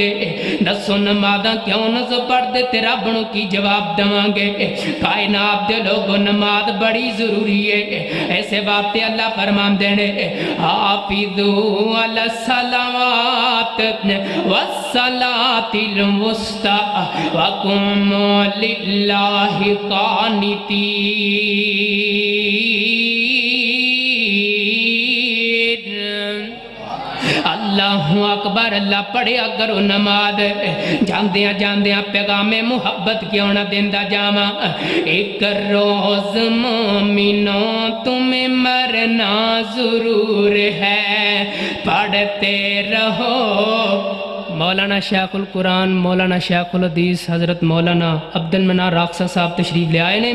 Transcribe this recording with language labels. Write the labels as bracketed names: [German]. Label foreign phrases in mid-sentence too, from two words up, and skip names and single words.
[Punjabi] دسو نمازاں کیوں نہ پڑھدے تے رب نو کی جواب دیوانگے? کائنات دے لوگو نماز بڑی ضروری ہے. ایسے واسطے اللہ فرماندے نے [Arabic] حافظوا على صلوات والصلاة مستا وقوموا لله قانتين. الله أكبر, [Punjabi] اللہ پڑھیا کرو نماز. جاندیاں جاندیاں پیغامے محبت کیوں نا دیندا جاوا. [Urdu] ایک روز مومنو تمہیں مرنا ضرور ہے، پڑھتے رہو. [Punjabi] مولانا شیخ القرآن، مولانا شیخ الحدیث حضرت مولانا عبدالمنان راخسا صاحب تشریف لے آئے نے.